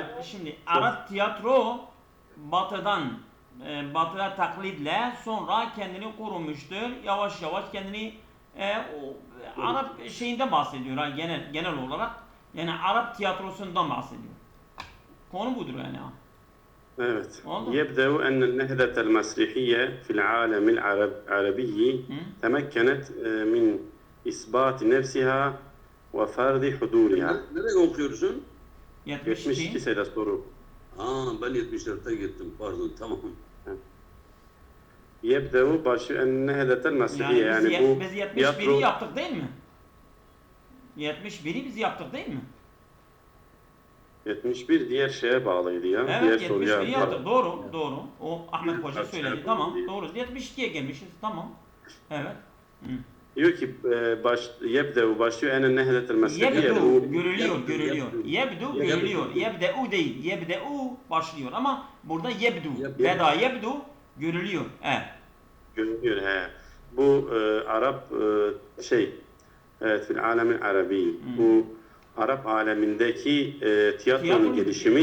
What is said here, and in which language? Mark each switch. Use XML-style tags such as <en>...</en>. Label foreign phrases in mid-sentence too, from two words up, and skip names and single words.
<tr>Şimdi Arap tiyatro batıda taklitle sonra kendini korumuştur. Yavaş yavaş kendini Arap şeyinden bahsediyor genel olarak. Yani Arap tiyatrosundan bahsediyor. Konu budur yani. Evet. Oldu.</tr> <ar>يبدأ أن النهضة المسرحية في العالم العربي تمكنت من إثبات نفسها وفرض حضورها.</ar> <tr>Nereye okuyorsun? 72 sayıda soru. Ben 74'te gittim. Pardon, tamam. يبدأ başlıyor</tr> <ar>النهضة المسرحية</ar> <tr>yani biz bu 71'i tiyatro yaptık değil mi? 71'i biz yaptık değil mi? 71 diğer şeye bağlıydı ya. Evet, Diğer 71'i yaptık. Doğru, Evet. doğru. O Ahmet Hoca söyledi. Tamam, doğru. 72'ye gelmişiz. Tamam. Evet. Diyor ki يبدأ başlıyor en</tr> <ar>النهضة المسرحية</ar> <tr>Yebdu görülüyor. Yebdu görülüyor. Yebde'u değil. Yebde'u başlıyor ama burada yebdu. Beda yebdu görülüyor. Evet. Görünüyor he. Bu Arap evet</tr> <ar>في العالم العربي.</ar> <tr>Bu Arap alemindeki tiyatronun gelişimi</tr>